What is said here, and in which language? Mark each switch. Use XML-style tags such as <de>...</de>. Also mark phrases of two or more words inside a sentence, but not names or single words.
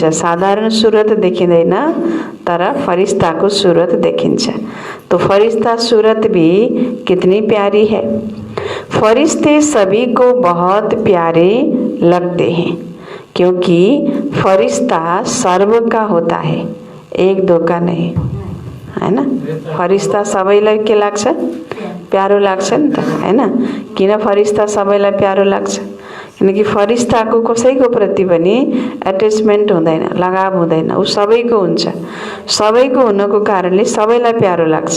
<ne>साधारण सूरत देखिँदैन तर फरिश्ताको सूरत देखिन्छ।</ne> <hi>तो फरिश्ता सूरत भी कितनी प्यारी है। फरिश्ते सभी को बहुत प्यारे लगते हैं क्योंकि फरिश्ता सर्व का होता है, एक दो का नहीं,</hi> <ne>हैन। फरिश्ता सबैलाई के लाग्छ, प्यारो लाग्छ नि त, हैन। किन फरिश्ता सबैलाई प्यारो लाग्छ, किनकि फरिश्ताको कसैको प्रति पनि एट्याचमेन्ट हुँदैन, लगाव हुँदैन, ऊ सबैको हुन्छ। सबैको हुनको कारणले सबैलाई प्यारो लाग्छ।</ne>